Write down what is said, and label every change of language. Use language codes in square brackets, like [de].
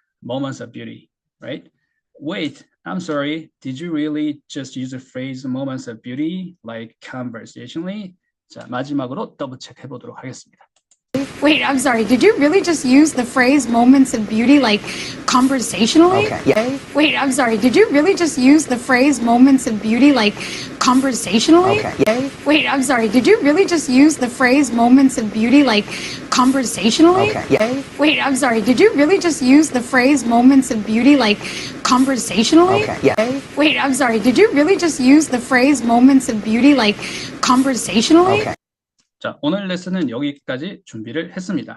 [en] moments of beauty, right? Wait, I'm sorry. Did you really just use the phrase moments of beauty like conversationally? [ko] 자, 마지막으로 더블 체크 해보도록 하겠습니다. [en] Wait, I'm sorry. Did you really just use the phrase moments of beauty like conversationally? Okay. Yeah. Wait, I'm sorry. Did you really just use the phrase moments of beauty like conversationally? Okay. Yeah. Wait, I'm sorry. Did you really just use the phrase moments of beauty like conversationally? Okay. Yeah. Wait, I'm sorry. Did you really just use the phrase moments of beauty like conversationally? Okay. Yeah. Wait, I'm sorry. Did you really just use the phrase moments of beauty like conversationally? Okay. [ko] 자, 오늘 레슨은 여기까지 준비를 했습니다.